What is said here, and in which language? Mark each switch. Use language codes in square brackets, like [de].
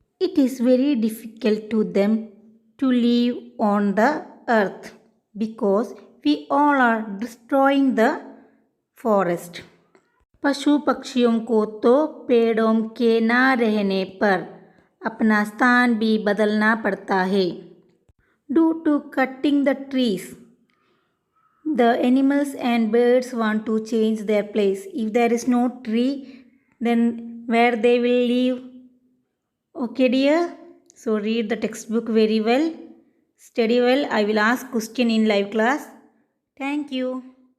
[en] It is very difficult to them to live on the earth because we all are destroying the forest. [hi] पशु पक्षियों को तो पेड़ों के ना रहने पर अपना स्थान भी बदलना पड़ता है। [en] Due to cutting the trees, the animals and birds want to change their place. If there is no tree, then where they will live? Okay, dear. So read the textbook very well. Study well. I will ask question in live class. Thank you.